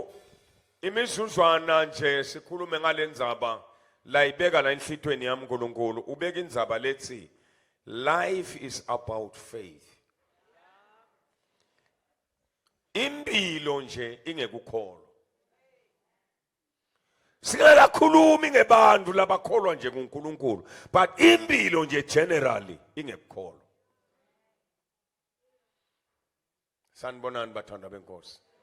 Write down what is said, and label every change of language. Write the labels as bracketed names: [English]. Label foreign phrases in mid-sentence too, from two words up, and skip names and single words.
[Swati] imizuzwana nje sikhulume ngalendzaba la ibeka la enhlitweni yami uNkulunkulu ubeka indzaba lethi [English] life is about faith. [Swati] Impilo nje ingekukholwa. Singakakhulumi ngebantu labakholwa nje kuNkulunkulu but impilo nje generally ingekukholwa. Sanibonani bathandwa benkosi.